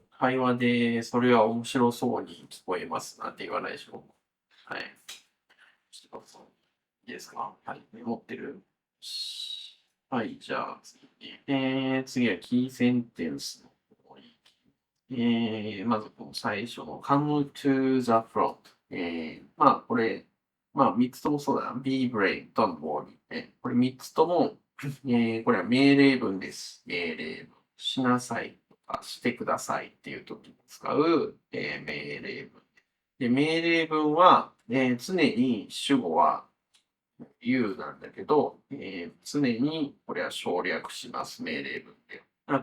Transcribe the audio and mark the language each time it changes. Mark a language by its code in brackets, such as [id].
[ja] 会話で、それは面白そうに聞こえますなんて言わないでしょ。はい。いいですか？はい。メモってる？はい。じゃあ次。次はキーセンテンスの方に。まずこの最初の [en] come to the front。 [ja] まあこれ、まあ3つともそうだな。 [en] be brave, don't worry。 [ja] これ3つとも、これは命令文です。命令文。しなさいとかしてくださいっていう時に使う、命令文。で、命令文は、常に主語は you なんだけど、常にこれは省略します。命令文で。